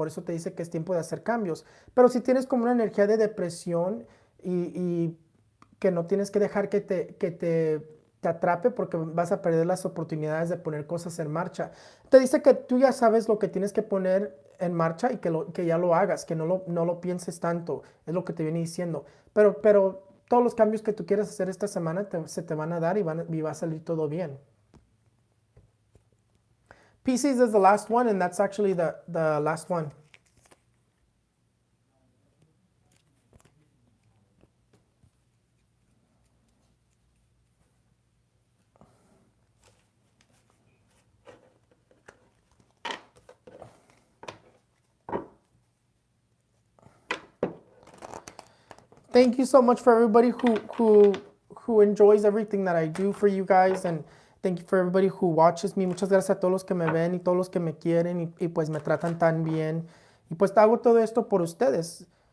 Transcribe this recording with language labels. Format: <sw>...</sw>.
<es>Por eso te dice que es tiempo de hacer cambios. Pero si tienes como una energía de depresión y que no tienes que dejar que te atrape, porque vas a perder las oportunidades de poner cosas en marcha. Te dice que tú ya sabes lo que tienes que poner en marcha y que ya lo hagas, que no lo pienses tanto, es lo que te viene diciendo. Pero todos los cambios que tú quieras hacer esta semana se te van a dar y va a salir todo bien.</es> <en>Pisces is the last one, and that's actually the last one. Thank you so much for everybody who enjoys everything that I do for you guys, and thank you for everybody who watches me.</en> <es>Muchas gracias a todos los que me ven y todos los que me quieren y pues me tratan tan bien. Y pues hago todo esto por ustedes.</es>